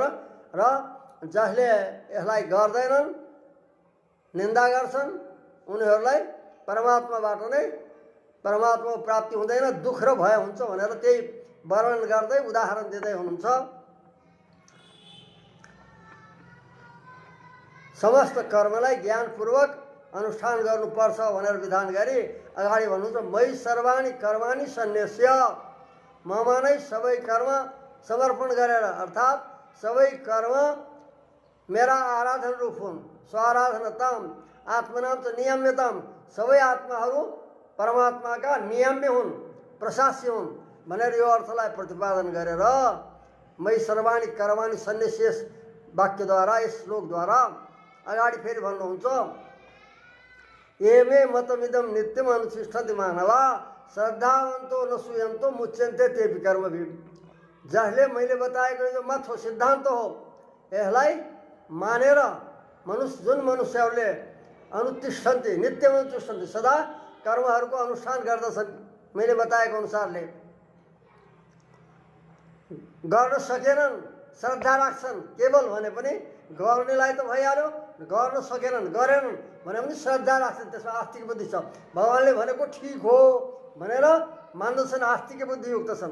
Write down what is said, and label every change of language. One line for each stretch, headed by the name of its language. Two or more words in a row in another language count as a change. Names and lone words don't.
Nepali: र जसले यसलाई गर्दैनन्, निन्दा गर्छन्, उनीहरूलाई परमात्माबाट नै परमात्मा प्राप्ति हुँदैन, दुःख र भय हुन्छ भनेर त्यही वर्णन गर्दै उदाहरण दिँदै हुनुहुन्छ। समस्त कर्मलाई ज्ञानपूर्वक अनुष्ठान गर्नुपर्छ भनेर विधान गरी अगाडि भन्नुहुन्छ
Sanskrit: मै सर्वाणी कर्माणि सन्न्यस्य।
Nepali: ममा नै सबै कर्म समर्पण गरेर, अर्थात् सबै कर्म मेरा आराधन रूप हुन्।
Sanskrit: स्वाराधनताम आत्मनाम त नियम्यताम।
Nepali: सबै आत्माहरू परमात्माका नियम्य हुन्, प्रशास्य हुन् भनेर यो अर्थलाई प्रतिपादन गरेर
Sanskrit: मै सर्वाणी कर्माणि सन्न्यस्य
Nepali: वाक्यद्वारा, यस श्लोकद्वारा अगाडि फेरि भन्नुहुन्छ
Sanskrit: एमे मतमिदम नित्यम अनुतिष्ठन्ति मानवा श्रद्धावन्तो न सूयन्तो मुच्यन्ते तेपि कर्मभिः।
Nepali: जसले मैले बताएको यो मत हो, सिद्धान्त हो, यसलाई मानेर जुन मनुष्यहरूले अनुतिष्ठन्ति,
Sanskrit: नित्यम अनुतिष्ठन्ति,
Nepali: सदा कर्महरूको अनुष्ठान गर्दछन् मैले बताएको अनुसारले, गर्न सकेनन्, श्रद्धा राख्छन्, केवल भने पनि गर्नेलाई त भइहाल्यो, गर्न सकेनन्, गरेनन् भने पनि श्रद्धा राख्छन्, त्यसमा आस्तिक बुद्धि छ, भगवानले भनेको ठिक हो भनेर मान्दछन्, आस्तिक बुद्धियुक्त छन्।